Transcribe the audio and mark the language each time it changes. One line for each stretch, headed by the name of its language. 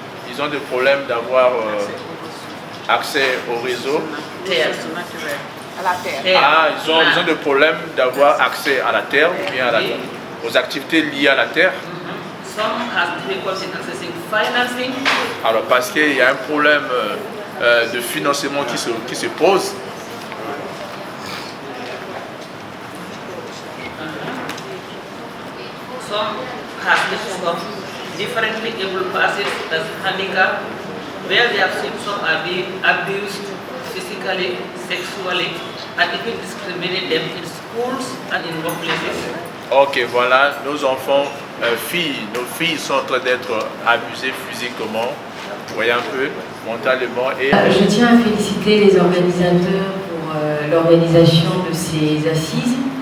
French: Ils ont des problèmes d'avoir accès au réseau. Terre. À la terre. Ah, ils ont des problèmes d'avoir accès à la terre ou bien aux activités liées à la terre.
English: Some have difficulty accessing financing.
French: Alors parce qu'il y a un problème de financement qui se pose.
English: Some have issues of differently able persons as handicap, where they have seen some are being abused physically, sexually, and even discriminate them in schools and in workplaces.
French: Ok, voilà, nos enfants, nos filles sont en train d'être abusées physiquement, vous voyez un peu, mentalement. Et je tiens à féliciter les organisateurs pour l'organisation de ces assises.